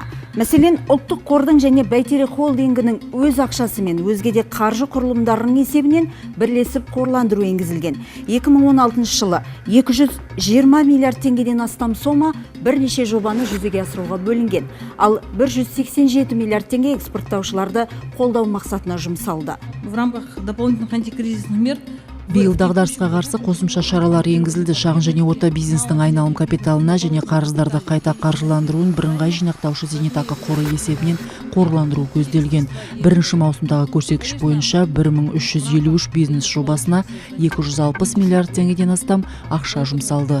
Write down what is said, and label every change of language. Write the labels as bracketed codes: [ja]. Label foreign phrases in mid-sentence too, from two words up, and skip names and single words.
[kk] Мәселен, ұлттық қордың және Бәйтерек холдингінің өз ақшасы мен өзге де қаржы құрылымдарының есебінен бірлесіп қорландыру енгізілген. 2016 жылы 220 миллиард теңгеден астам сома бірнеше жобаны жүзеге асыруға бөлінген. Ал 187 миллиард теңге экспорттаушыларды қолдау мақсатына жұмсалды. [ru] В рамках дополнительных антикризисных мер [kk] биыл дағдарысқа қарсы қосымша шаралар енгізілді. Шағын және орта бизнестің айналым капиталына және қарыздарды қайта қаржыландыруын бірыңғай жинақтаушы зейнетақы қоры есебінен қорландыру көзделген. Бірінші маусымдағы көрсеткіш бойынша 1353 бизнес жобасына 260 миллиард теңгеден астам ақша жұмсалды.